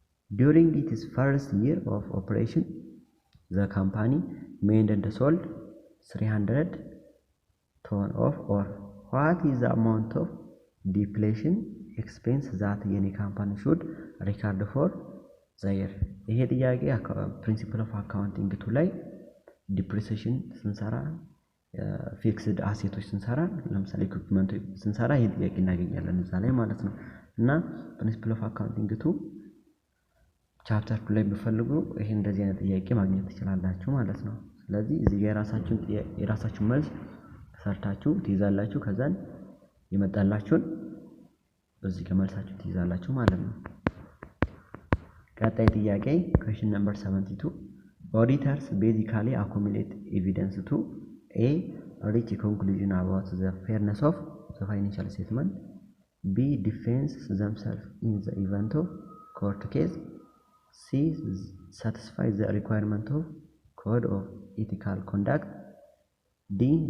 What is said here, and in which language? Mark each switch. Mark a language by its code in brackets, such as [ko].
[en] During its first year of operation, the company made and sold 300 ton of ore. What is the amount of depletion expense that any company should record for the year? [am] ይሄ ጥያቄ [en] ፕሪንሲፕል ኦፍ አካውንቲንግ 2 [am] ላይ ዲፕሪሲዬሽን ስንሰራ ፊክስድ አሴቶች ስንሰራ ለምሳሌ ኢኩዊፕመንት ስንሰራ ይሄ ጥያቄ እናገኛለን እዛ ላይ ማለት ነው። እና ፕሪንሲፕል ኦፍ አካውንቲንግ 2 ቻፕተር 2 ላይ ቢፈልጉ ይሄ እንደዚህ አይነት ጥያቄ ማግኘት ትችላላችሁ ማለት ነው። ስለዚህ እዚህ ጋር የራሳችሁን መልስ ሰርታችሁ ትይዛላችሁ ከዛን ይመጣላችሁን እዚህ ጋር መልሳችሁ ትይዛላችሁ ማለት ነው። ቀጣይ ጥያቄ [en] question number 72 auditors basically accumulate evidence to A. reach a conclusion about the fairness of the financial statement. B. defend themselves in the event of court case. C. satisfy the requirement of code of ethical conduct. D.